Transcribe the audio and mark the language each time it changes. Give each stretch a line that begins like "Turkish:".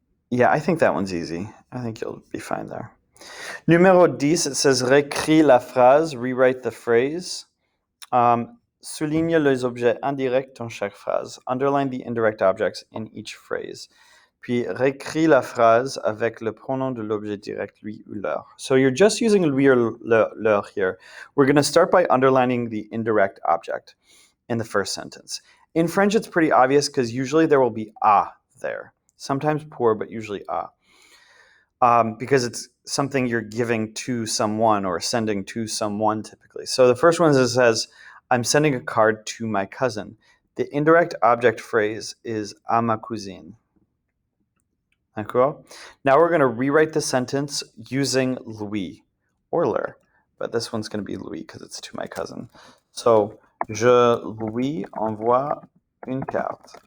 English: Yeah, I think that one's easy. I think you'll be fine there. Numéro 10, it says
French: réécris la phrase,
English: rewrite the phrase.
French: Souligne les objets indirects dans chaque phrase.
English: Underline the indirect objects in each phrase.
French: Puis réécris la phrase avec le pronom de l'objet direct, lui ou leur.
English: So you're just using lui or leur here. We're going to start by underlining the indirect object in the first sentence. In French, it's pretty obvious because usually there will be a there. Sometimes pour, but usually a. Because it's something you're giving to someone or sending to someone typically. So the first one is it says, I'm sending a card to my cousin. The indirect object phrase is à ma cousine. D'accord? Now we're going to rewrite the sentence using lui or leur, but this one's going to be lui because it's to my cousin.
French: So, je lui envoie une carte.